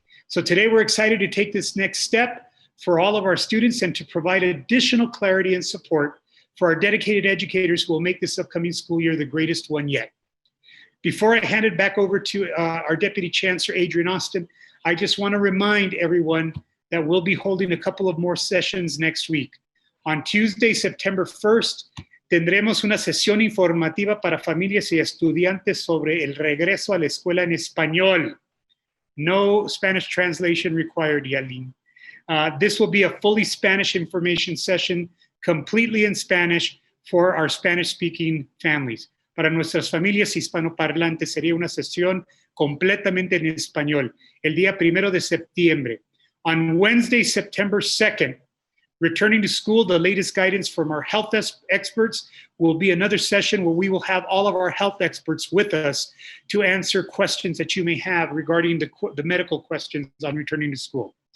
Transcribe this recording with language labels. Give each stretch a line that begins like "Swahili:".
English: So today we're excited to take this next step for all of our students and to provide additional clarity and support for our dedicated educators who will make this upcoming school year the greatest one yet. Before I hand it back over to our Deputy Chancellor, Adrian Austin, I just want to remind everyone that we'll be holding a couple of more sessions next week. On Tuesday, September 1st,
Spanish: tendremos una sesión informativa para familias y estudiantes sobre el regreso a la escuela en español.
English: No Spanish translation required, Yalin. This will be a fully Spanish information session, completely in Spanish for our Spanish-speaking families.
Spanish: Para nuestras familias hispanoparlantes sería una sesión completamente en español, el día 1 de septiembre.
English: On Wednesday, September 2nd, returning to school, the latest guidance from our health experts will be another session where we will have all of our health experts with us to answer questions that you may have regarding the medical questions on returning to school.